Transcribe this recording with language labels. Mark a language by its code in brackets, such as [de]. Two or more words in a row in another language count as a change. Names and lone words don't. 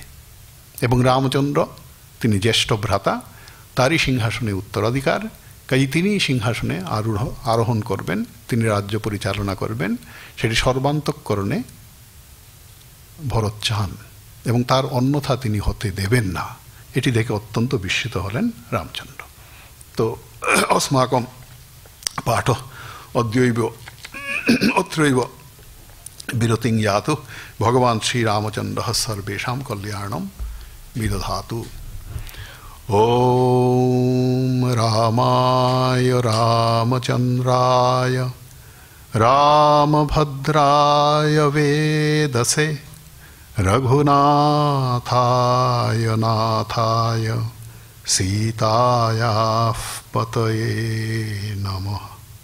[bn] এবং রামচন্দ্র তিনি জ্যেষ্ঠ ভ্রাতা, তারই সিংহাসনে উত্তরাধিকার, কাজে তিনি সিংহাসনে আরোহণ করবেন, তিনি রাজ্য পরিচালনা করবেন, সেটি সর্বান্তঃকরণে ভরত চান এবং তার অন্যথা তিনি হতে দেবেন না। এটি দেখে অত্যন্ত বিস্মিত হলেন রামচন্দ্র। [sa] তো अस्माकं पाठ अद्यैव अत्रैव विरतिं यातु। भगवान् श्रीरामचन्द्रः सर्वेषां कल्याणं विदधातु। ॐ रामाय रामचन्द्राय रामभद्राय वेदसे रघुनाथाय नाथाय सीतायाः पतये नमः।